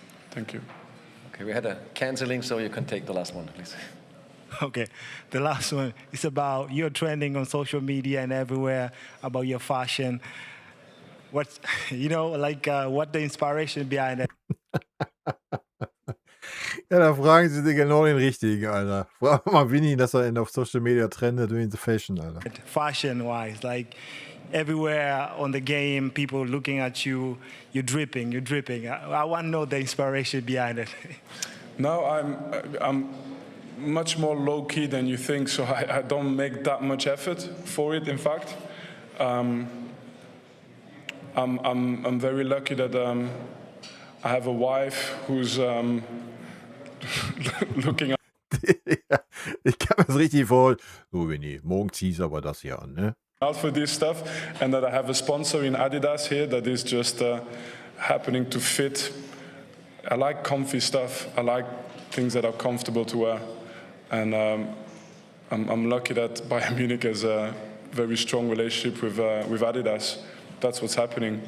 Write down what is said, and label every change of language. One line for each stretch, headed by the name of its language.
English: Thank you. Okay, we had a cancelling, so you can take the last one, please. Okay, the last one is about you're trending on social media and everywhere about your fashion. What, you know, like what the inspiration behind it?
German: Ja, da fragen sie dir genau den richtigen, Alter. Frag mal Vinny, dass er auf Social Media trendet
English: doing the fashion,
German: Alter.
English: Fashion-wise, like everywhere on the game, people looking at you, you're dripping. I want to know the inspiration behind it. No, I'm much more low-key than you think, so I don't make that much effort for it, in fact. I'm very lucky that I have a wife who's looking up.
German: Ja, ich kann mir das richtig vorstellen. So, Vinny, morgen ziehst du aber das hier an, ne?
English: Out for this stuff, and that I have a sponsor in Adidas here that is just happening to fit. I like comfy stuff. I like things that are comfortable to wear, and I'm lucky that Bayern Munich has a very strong relationship with Adidas. That's what's happening.